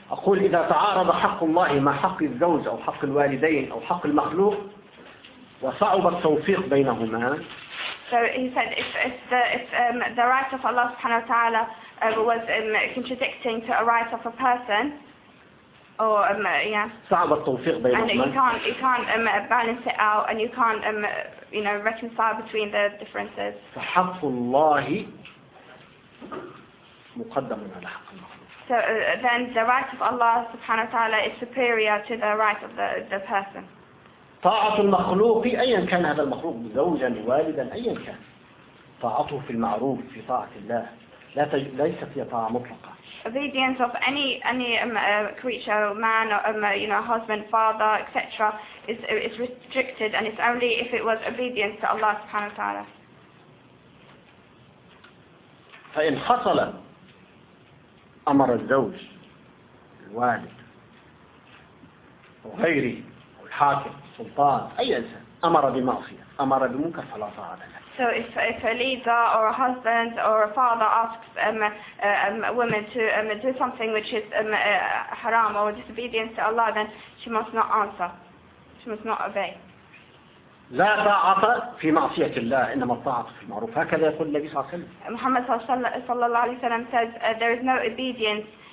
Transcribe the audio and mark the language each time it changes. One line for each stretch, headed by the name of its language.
Arabic: أقول إذا تعارض حق الله مع حق الزوج أو حق الوالدين أو حق المخلوق وصعب التوفيق بينهما.
English: So he said if the right of Allah subhanahu wa ta'ala was contradicting to a right of a person or
Arabic: صعب التوفيق بينهما
English: and you can't balance it out and you can't reconcile between the differences.
Arabic: فحق الله مقدم على حق المخلوق.
English: So then the right of Allah subhanahu wa ta'ala is superior to the right of the person.
Arabic: طاعة المخلوق أيا كان هذا المخلوق زوجا والدا أيا كان طاعته في المعروف في طاعة الله لا ليس في طاعة مطلقة.
English: Obedience of any creature, man, husband, father, etc. is restricted and it's only if it was obedience to Allah سبحانه وتعالى.
Arabic: فإن حصل أمر الزوج الوالد وغيره الحاكم سلطان أي إنسان أمر بمعصية أمر بمنكر فلا طاعة له.
English: So if a leader or a husband or a father asks a woman to do something which is haram or disobedience to Allah, then she must not answer. She must not obey.
Arabic: لا طاعة في معصية الله إنما الطاعة في المعروف هكذا يقول النبي صلى الله عليه وسلم.
English: محمد صلى الله عليه وسلم says there is no obedience.